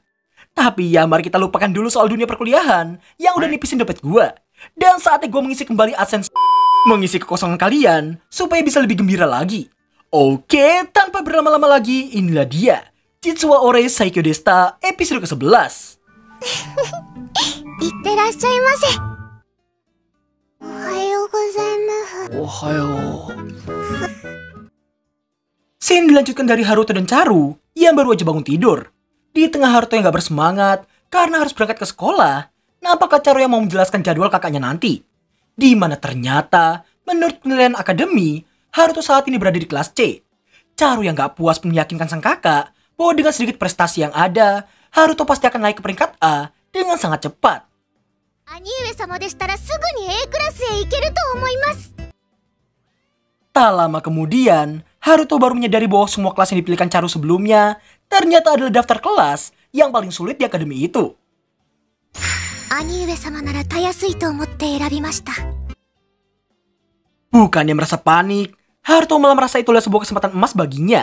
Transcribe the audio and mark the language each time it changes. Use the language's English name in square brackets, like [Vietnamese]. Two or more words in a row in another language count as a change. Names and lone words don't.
[Indonesian] Tapi ya mari kita lupakan dulu soal dunia perkuliahan yang udah nipisin dompet gue. Dan saatnya gue mengisi kembali AdSense mengisi kekosongan kalian supaya bisa lebih gembira lagi. Oke, tanpa berlama-lama lagi, inilah dia Jitsuwa Ore Saikyo Desta episode ke-11. [Japanese] Itterashaimase. おはようございます. Ohayo. [Indonesian] Scene dilanjutkan dari Haruto dan Charu yang baru aja bangun tidur. Di tengah Haruto yang gak bersemangat karena harus berangkat ke sekolah, nampak Charu yang mau menjelaskan jadwal kakaknya nanti. Di mana ternyata, menurut penilaian akademi, Haruto saat ini berada di kelas C. Charu yang gak puas meyakinkan sang kakak bahwa dengan sedikit prestasi yang ada, Haruto pasti akan naik ke peringkat A dengan sangat cepat. [Japanese] 兄上様でしたらすぐにAクラスへ行けると思います. [Indonesian] Tak lama kemudian, Haruto baru menyadari bahwa semua kelas yang dipilihkan Charu sebelumnya ternyata adalah daftar kelas yang paling sulit di akademi itu. [Japanese] 兄上様なら容易いと思って選びました. [Indonesian] Bukannya merasa panik, Haruto malah merasa itu adalah sebuah kesempatan emas baginya.